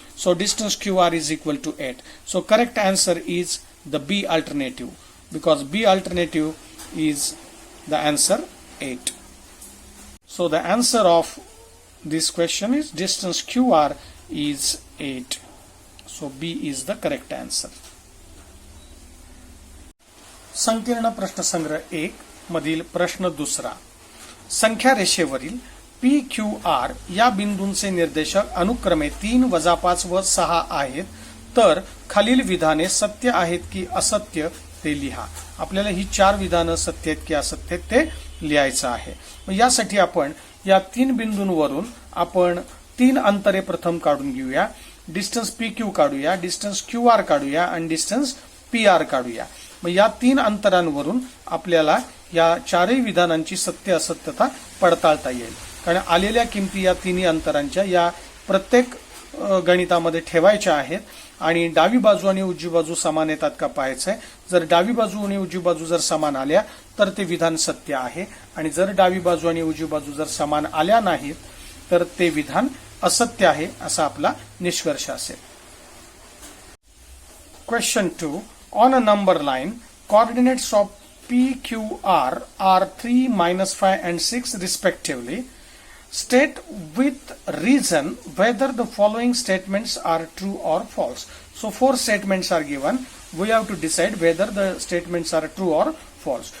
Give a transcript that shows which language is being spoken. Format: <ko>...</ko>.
<en>So distance QR is equal to 8. So correct answer is the B alternative, because B alternative is the answer 8. So the answer of this question is distance QR is 8. So B is the correct answer.</en> <mr>संकीर्ण प्रश्नसंग्रह 1 मधील प्रश्न दुसरा. संख्या रेषेवरील P Q R या बिंदूंचे निर्देशक अनुक्रमे 3, 5 व 6 आहेत, तर खालील विधाने सत्य आहेत की असत्य ते लिहा. आपल्याला ही 4 विधानं सत्य आहेत की असत्य आहेत ते लिहायचं आहे. यासाठी आपण या 3 बिंदूंवरून आपण 3 अंतरे प्रथम काढून घेऊया. डिस्टन्स पी क्यू काढूया, डिस्टन्स क्यू आर काढूया आणि डिस्टन्स पी आर काढूया. मग या 3 अंतरांवरून आपल्याला या 4ही विधानांची सत्य असत्यता पडताळता येईल. कारण आलेल्या किमती या 3ही अंतरांच्या या प्रत्येक गणितामध्ये ठेवायच्या आहेत, आणि डावी बाजू आणि उजवी बाजू समान येतात का पाहायचंय. जर डावी बाजू आणि उजवी बाजू जर समान आल्या तर ते विधान सत्य आहे, आणि जर डावी बाजू आणि उजवी बाजू जर समान आल्या नाहीत तर ते विधान असत्य आहे, असा आपला निष्कर्ष असेल.</mr> <en>Question 2. On a number line, coordinates of P, Q, R are 3, -5 and 6 respectively. State with reason whether the following statements are true or false. So 4 statements are given. We have to decide whether the statements are true or false.</en>